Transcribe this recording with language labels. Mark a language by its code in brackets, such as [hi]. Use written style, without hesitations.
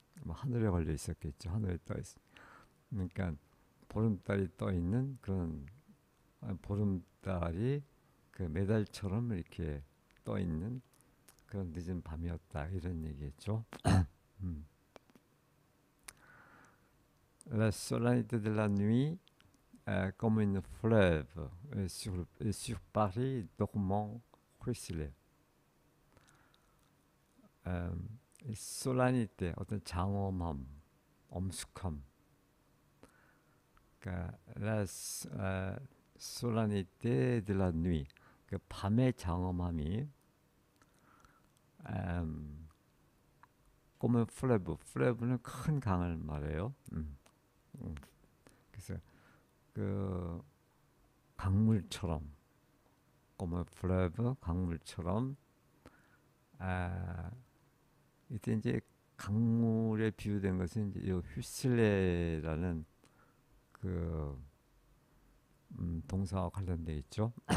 [ko] 뭐 하늘에 걸려 있었겠죠. 하늘에 떠 있. 그러니까 보름달이 떠 있는 그런 보름달이 그 메달처럼 이렇게 떠 있는 그런 늦은 밤이었다 이런 얘기겠죠. 음. [fr] La solennité de la nuit comme une fleuve sur Paris dormant ruisselait. [ko] 솔라니테 어떤 장엄함, 엄숙함. 그러니까 [fr] la solennité de la nuit [ko] 그 밤의 장엄함이 [fr] comme un fleuve, fleuve [ko] 는 큰 강을 말해요. 음. 그래서 그 강물처럼 [fr] comme un fleuve [ko] 강물처럼 이때 이제 강물에 비유된 것은 이제 이 휘슬레라는 그 동사와 관련돼 있죠.